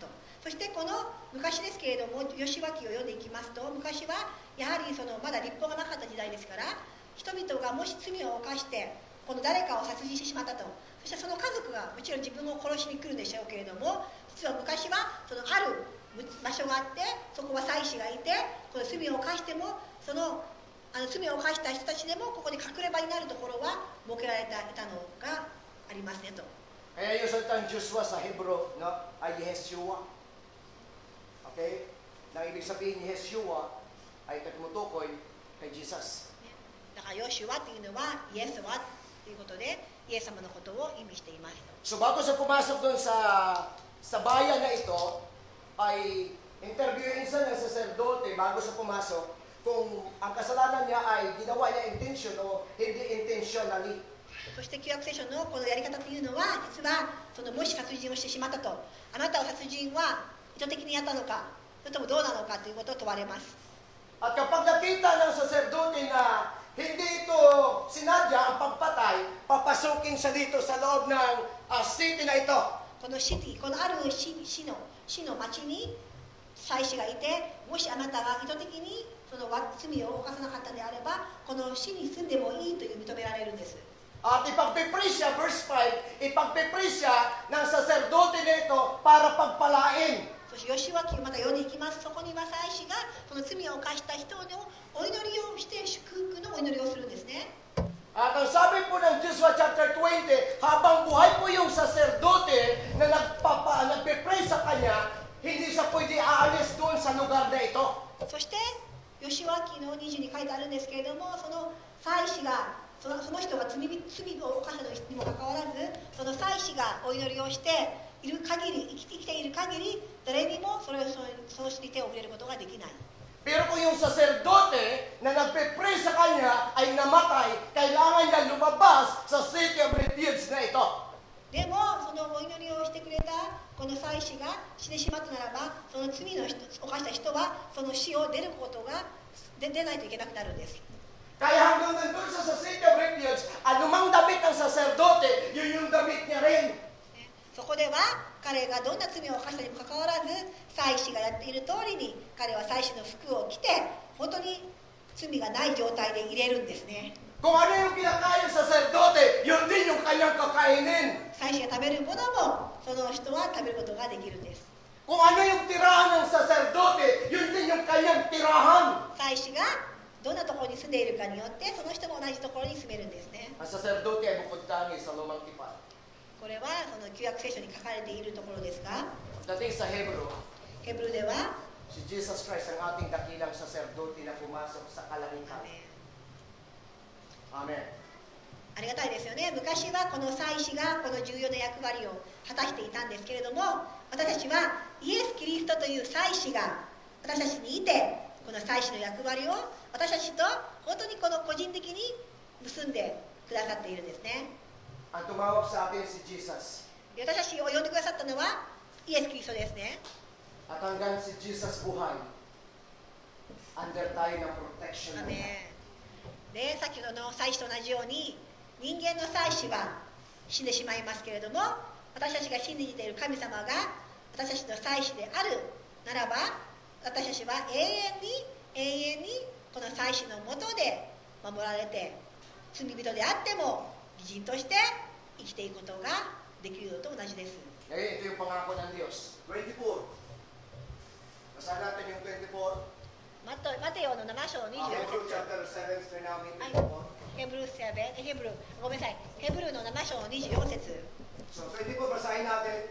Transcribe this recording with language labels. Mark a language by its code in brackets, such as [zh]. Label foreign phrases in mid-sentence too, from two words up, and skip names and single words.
[ja] そしてこの昔ですけれども、義和記を読んでいきますと、昔はやはりまだ立法がなかった時代ですから、人々がもし罪を犯してこの誰かを殺人してしまったと、そしてその家族がもちろん自分を殺しに来るんでしょうけれども、実は昔はある場所があって、そこは祭司がいて、この罪を犯しても罪を犯した人たちでもここに隠れ場になるところは設けられていたのがありますねと。 [tl] Kaya yung salitang Joshua sa Hebrew, no, ay Yeshua. Okay? Nang ibig sabihin ni Yeshua ay tumutukoy kay Jesus. [ja] だからヨシュアというのはイエスはということで、イエス様のことを意味しています。 [tl] So bago sa pumasok doon sa bayan na ito, ay interviewin siya ng saserdote bago sa pumasok kung ang kasalanan niya ay ginawa niya intention o hindi intentionally. [ja] そして旧約聖書のこのやり方というのは、実はもし殺人をしてしまったと、あなたは殺人は意図的にやったのか、それともどうなのかということを問われます。 [tl] At kapag nakita ng saserdote na hindi ito sinadya ang pagpatay, papasukin siya dito sa loob ng city na ito. [ja] このシティ、このある市の町に祭司がいて、もしあなたが意図的にその罪を犯さなかったのであれば、この死に住んでもいいという認められるんです。 [tl] At ipagpipray siya, verse 5, ipagpipray siya ng saserdote nito para pagpalain. [ja] そしてヨシュア記また読んでいきます。そこには祭司がその罪を犯した人のお祈りをして祝福のお祈りをするんですね。 [tl] At ang sabi po ng Joshua chapter 20, habang buhay po yung saserdote na nagpipray sa kanya, hindi siya pwede aalis doon sa lugar na ito. [ja] そしてヨシュア記の20に書いてあるんですけれども、その祭司がその人が罪を犯したにもかかわらず、その祭司がお祈りをしている限り、生きている限り、誰にもそうして手を触れることができない。 [tl] Pero kung yung saserdote na nagpe-pray sa kanya ay namatay, kailangan niya lumabas sa City of Refuge na ito. [ja] でもそのお祈りをしてくれたこの祭司が死んでしまったならば、その罪の犯した人はその死を出ることが出ないといけなくなるんです。 [tl] Kaya hanggang nandun sa City of Refuge, anumang damit ng saserdote, yun yung damit niya rin. [ja] そこでは彼がどんな罪を犯したにもかかわらず、祭司がやっている通りに彼は祭司の服を着て、本当に罪がない状態で入れるんですね。 [tl] Kung ano yung kinakain ng saserdote, yun din yung kanyang kakainin. [ja] 祭司が食べるものもその人は食べることができるんです。 [tl] Kung ano yung tirahan ng saserdote, yun din yung kanyang tirahan. [ja] 祭司がどんなところに住んでいるかによって、その人も同じところに住めるんですね。 [tl] Ang saserdote ay bukod tangi sa lumang tipan. [ja] これはその旧約聖書に書かれているところですが、 [tl] Dating sa Hebrew, [ja] ヘブルでは [tl] si Jesus Christ ang ating dakilang saserdote na pumasok sa kalangitan. Amen. [ja] ありがたいですよね。昔はこの祭司がこの重要な役割を果たしていたんですけれども、私たちはイエス・キリストという祭司が私たちにいて、この祭司の役割を私たちと本当にこの個人的に結んでくださっているんですね。 [tl] Ang tumawag sa atin si Jesus. [ja] で私たちを呼んでくださったのはイエス・キリストですね。 [tl] At hanggang si Jesus buhay, under tayo ng protection [ja] ア [tl] niya. [ja] メン。で、さっきの祭司と同じように、人間の祭司は死んでしまいますけれども、私たちが信じている神様が私たちの祭司であるならば、私たちは永遠にこの祭司のもとで守られて、罪人であっても義人として生きていくことができるのと同じです。 [tl] Ngayon, ito yung pangako ng Diyos. 24. Basahin natin yung 24. [ja] マテヨの7章24 Hebrew 節。 [tl] chapter 7, turn namin [ja] はい [tl] ito. [ja] ヘブルごめんなさい。ヘブルの7章24節。 [tl] So, 24, basahin natin.